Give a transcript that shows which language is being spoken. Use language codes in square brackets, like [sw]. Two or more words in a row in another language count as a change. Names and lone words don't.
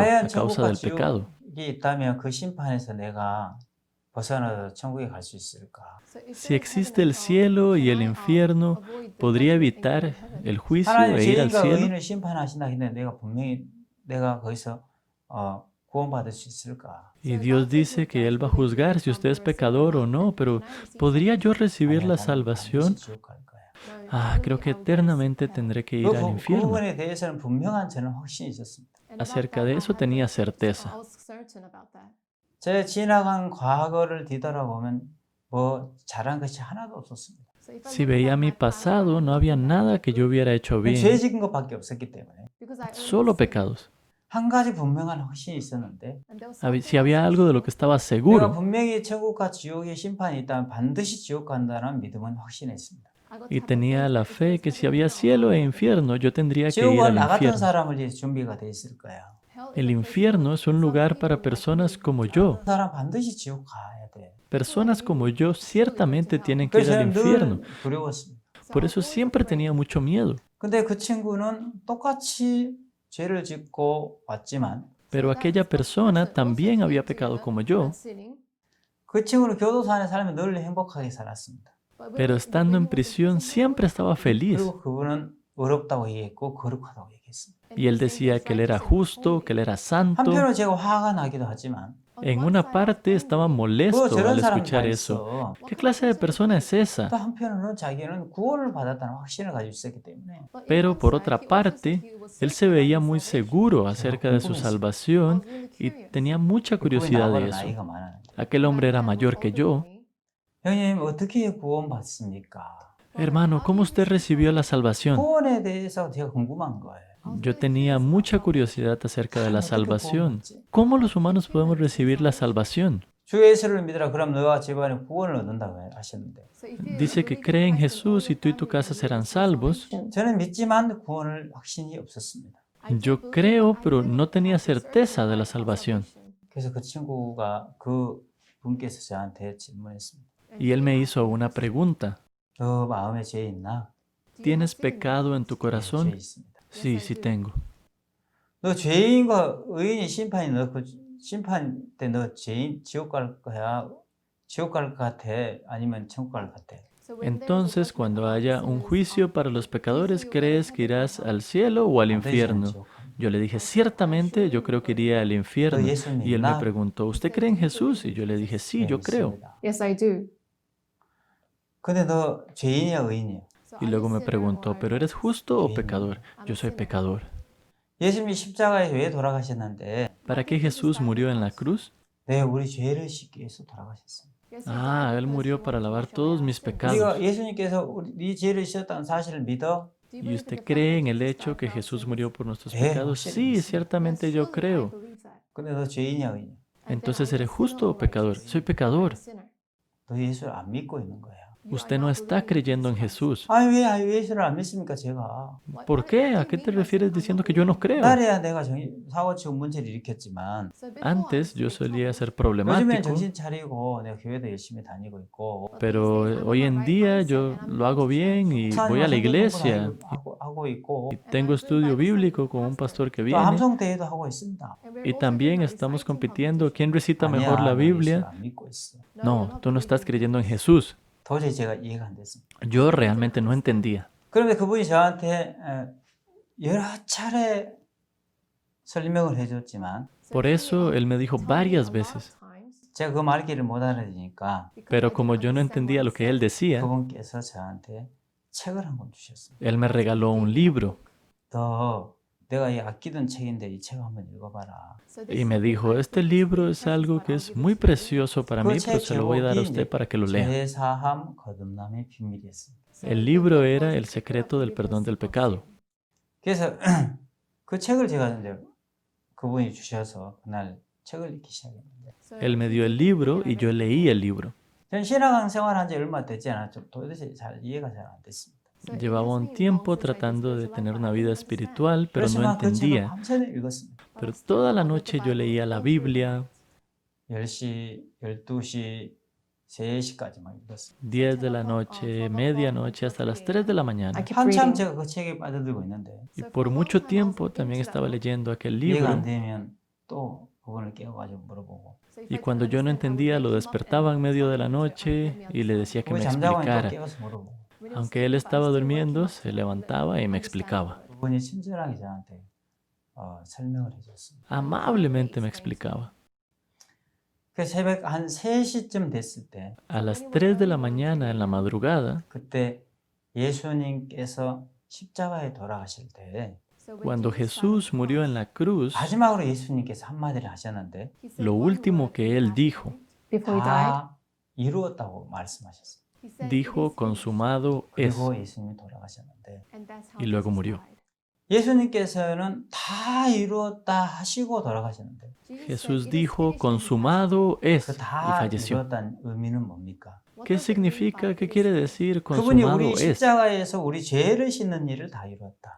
[ko] 과연 [es] causa [ko] 천국과 [es] del pecado. [ko] 지옥이 있다면 그 심판에서 내가 벗어나서 천국에 갈 수 있을까? [es] Si existe el cielo y el infierno, ¿podría evitar el juicio [ko] 하나님 [es] e ir al [ko] 죄인과 [es] cielo? [ko] 의인을 심판하신다 했는데 내가 분명히 내가 거기서 구원받을 수 있을까? [es] Y Dios dice que Él va a juzgar si usted es pecador o no, pero ¿podría yo recibir la [ko] 아니야, 나는 [es] salvación? [ko] 반드시 지옥 갈 거야. [es] Ah, creo que eternamente tendré que ir al [ko] 그 [es] infierno. [ko] 부분에 대해서는 분명한 저는 확신이 있었습니다. [es] Acerca de eso tenía certeza. [ko] 제 지나간 과거를 뒤돌아보면 뭐 잘한 것이 하나도 없었습니다. [es] Si veía mi pasado, no había nada que yo hubiera hecho [ko] 죄 [es] bien, [ko] 지은 것밖에 없었기 때문에 [es] solo pecados. [ko] 한 가지 분명한 확신이 있었는데 [es] Si había algo de lo que estaba [ko] 내가 [es] seguro [ko] 분명히 천국과 지옥의 심판이 있다면 반드시 지옥 간다는 믿음은 확신했습니다. [es] y tenía la fe que si había cielo e infierno, yo tendría que ir [ko] 지옥은 [es] al [ko] 나 같은 [es] infierno. [ko] 사람을 위해 준비가 돼 있을 거야. [es] El infierno es un lugar para personas como yo. [ko] 그 사람 반드시 지옥 가야 돼. [es] Personas como yo ciertamente tienen que ir [ko] 그래서 [es] al [ko] 저는 [es] infierno. [ko] 늘 두려웠습니다. [es] Por eso siempre tenía mucho miedo. [ko] 근데 그 친구는 똑같이 죄를 짓고 왔지만 [es] Pero aquella persona también había pecado como yo. [ko] 그 친구는 교도소 안에 살면 늘 행복하게 살았습니다. [es] Pero estando en prisión siempre estaba feliz. [ko] 그리고 그분은 어렵다고 얘기했고 거룩하다고 얘기했습니다. [es] Y él decía que él era justo, que él era santo. [ko] 한편으로 제가 화가 나기도 하지만 [es] En una parte estaba molesto [ko] 저런 [es] al [ko] 사람이 [es] escuchar [ko] 다 [es] eso. [ko] 있어. [es] ¿Qué clase de persona es esa? [ko] 또 한편으로는 자기는 구원을 받았다는 확신을 가지고 있었기 때문에 [es] Pero por otra parte, él se veía muy seguro acerca de su salvación y tenía mucha [ko] 그분이 [es] curiosidad de [ko] 나보다 [es] eso. [ko] 나이가 많았는데 [es] Aquel hombre era mayor que yo. [ko] 형님 어떻게 구원받습니까? [es] Hermano, ¿cómo usted recibió la salvación? [ko] 구원에 대해서 제가 궁금한 거예요. [es] Yo tenía mucha curiosidad acerca de la salvación. ¿Cómo los humanos podemos recibir la salvación? [ko] 주 예수를 믿으라 그럼 너와 집안에 구원을 얻는다고 하셨는데 [es] Dice que cree en Jesús y tú y tu casa serán salvos. [ko] 저는 믿지만 구원을 확신이 없었습니다. [es] Yo creo, pero no tenía certeza de la salvación. [ko] 그래서 그 친구가 그 분께서 저한테 질문했습니다. [es] Y él me hizo una pregunta. [ko] 너 마음에 죄 있나? [es] ¿Tienes pecado en tu [ko] 죄 [es] corazón? [ko] 있습니다. [es] Sí, sí tengo. [ko] 너 죄인과 의인이 심판이 심판 때 너 죄인 지옥 갈 거야? 지옥 갈 것 같아? 아니면 천국 갈 것 같아? [es] Entonces, cuando haya un juicio para los pecadores, ¿crees que irás al cielo o al [ko] 반드시 난 [es] infierno? [ko] 지옥 갑니다. [es] Yo le dije, ciertamente yo creo que iría al [ko] 너 [es] infierno. [ko] 예수 [es] Y él me [ko] 믿나? [es] preguntó, ¿usted cree en Jesús? Y yo le dije, sí, [ko] 네, [es] yo creo. [ko] 믿습니다. [en] Yes, I do. [ko] 근데 너 죄인이야, 의인이야? [es] Y luego me preguntó, ¿pero eres justo o pecador? Yo soy pecador. [ko] 예수님이 십자가에 왜 돌아가셨는데? [es] ¿Para qué Jesús murió en la cruz? [ko] 네, 우리 죄를 씻기 위해서 돌아가셨습니다. [es] Ah, Él murió para lavar todos mis pecados. [ko] 우리가 예수님께서 네 죄를 씻었다는 사실을 믿어? [es] ¿Y usted cree en el hecho que Jesús murió por nuestros Eh, pecados? Sí, ciertamente yo creo. [ko] 근데 너 죄인이야, 의인이야? [es] Entonces, ¿eres justo o pecador? Soy pecador. [ko] 너 예수를 안 믿고 있는 거야. [es] Usted no está creyendo en Jesús. [ko] 아니 왜 예수를 안 믿습니까, 제가? [es] ¿Por qué? ¿A qué te refieres diciendo que yo no creo? [ko] 옛날에야 내가 사고치고 문제를 일으켰지만 [es] Antes yo solía ser [ko] 요즘엔 [es] problemático, [ko] 정신 차리고 내가 교회도 열심히 다니고 있고 [es] pero hoy en día yo lo hago bien y voy a la iglesia. [ko] 하고 있고 [es] Y tengo estudio bíblico con un pastor que [ko] 또 [es] viene. [ko] 함성 대회도 하고 있습니다. [es] Y también estamos compitiendo quién recita [ko] 아니야, [es] mejor la [ko] 너 예수를 [es] Biblia. [ko] 안 믿고 있어. [es] No, tú no estás creyendo en Jesús. [ko] 도저히 제가 이해가 안 됐습니다. [es] Yo realmente no entendía. [ko] 그런데 그분이 저한테 여러 차례 설명을 해줬지만 [es] Por eso él me dijo varias veces. [ko] 제가 그 말귀를 못 알아들으니까 [es] Pero como yo no entendía lo que él decía, [ko] 그분께서 저한테 책을 한 권 주셨습니다. [es] él me regaló un libro [ko] 너 내가 이 아끼던 책인데 이 책 한번 읽어봐라. [es] y me dijo, este libro es algo que es muy precioso para mí, pero se lo voy a dar a usted para que lo lea. [ko] 죄사함 거듭남의 비밀이었습니다. [es] El libro era El secreto del perdón del pecado. [ko] 그래서 그 책을 제가 이제 그분이 주셔서 그날 책을 읽기 시작했는데 [es] Él me dio el libro y yo leí el libro. [ko] 전 신앙 생활한 지 얼마 되지 않았죠. 도대체 잘 이해가 잘 안 됐습니다. [es] Llevaba un tiempo tratando de tener una vida espiritual, pero no [ko] 그렇지만 그 책을 [es] entendía. [ko] 밤새도록 읽었습니다. [es] Pero toda la noche yo leía la Biblia, [ko] 10시, 12시, 3시까지 막 읽었습니다. [es] 10 de la noche, medianoche, hasta las 3 de la mañana. [en] I keep [ko] 한참 [en] reading. [ko] 제가 그 책에 빠져들고 있는데 [es] Y por mucho tiempo también estaba leyendo aquel [ko] 이해가 안 [es] libro. [ko] 되면 또 그분을 깨워가지고 물어보고 [es] Y cuando yo no entendía, lo despertaba en medio de la noche y le decía que [ko] 그분이 [es] me [ko] 잠자고 있는 또 [es] explicara. [ko] 깨워서 물어보고 [es] Aunque él estaba durmiendo, se levantaba y me explicaba. [ko] 그분이 친절하게 저한테 설명을 해줬습니다. [es] Amablemente me explicaba. [ko] 그 새벽 한 3시쯤 됐을 때 [es] A las 3 de la mañana en la madrugada, [ko] 그때 예수님께서 십자가에 돌아가실 때 [es] cuando Jesús murió en la cruz, [ko] 마지막으로 예수님께서 한마디를 하셨는데 [es] lo último que él dijo, [en] Before he died, [ko] 다 이루었다고 말씀하셨어요. [es] dijo, consumado es. [ko] 그리고 예수님이 돌아가셨는데 [es] Y luego murió. [ko] 예수님께서는 다 이루었다 하시고 돌아가셨는데 [es] Jesús dijo, consumado es. [ko] 그 [es] Y [ko] 다 [es] falleció. [ko] 이루었다는 의미는 뭡니까? [es] ¿Qué significa? ¿Qué quiere decir [ko] 그분이 [es] consumado [ko] 우리 [es] es? [ko] 십자가에서 우리 죄를 씻는 일을 다 이루었다.